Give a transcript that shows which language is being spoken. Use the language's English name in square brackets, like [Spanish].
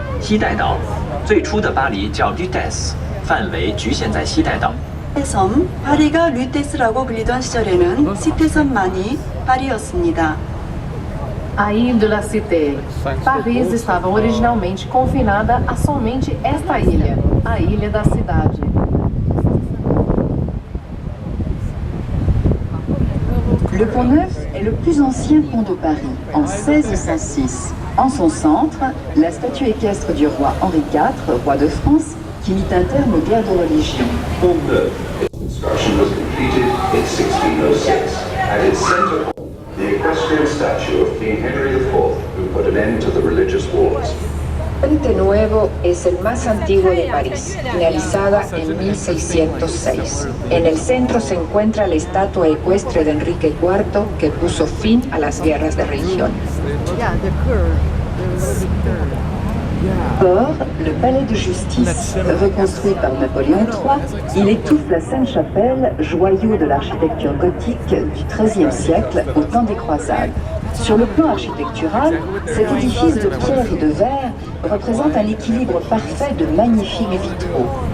[Chinese] 西带岛，最初的巴黎叫 Lutèce，范围局限在西带岛。 [Korean] 시태섬, 파리가 류테스라고 불리던 시절에는 시태섬만이 파리였습니다. [Portuguese] A Ilha de la Cité. Paris estava originalmente confinada a somente esta ilha, a Ilha da Cidade. [French] Le Pont Neuf est le plus ancien pont de Paris, en 1606. En son centre, la statue équestre du roi Henri IV, roi de France, qui mit un terme aux guerres de religion. [English] Pont Neuf. Its construction was completed in 1606. At its center, the equestrian statue of King Henry IV, who put an end to the religious wars. [Spanish] Puente Nuevo es el más antiguo de París, finalizada en 1606. En el centro se encuentra la estatua ecuestre de Enrique IV que puso fin a las guerras de religión. [French] Or, le palais de justice, reconstruit par Napoléon III, il étouffe la Sainte-Chapelle, joyau de l'architecture gothique du XIIIe siècle au temps des croisades. Sur le plan architectural, cet édifice de pierre et de verre représente un équilibre parfait de magnifiques vitraux.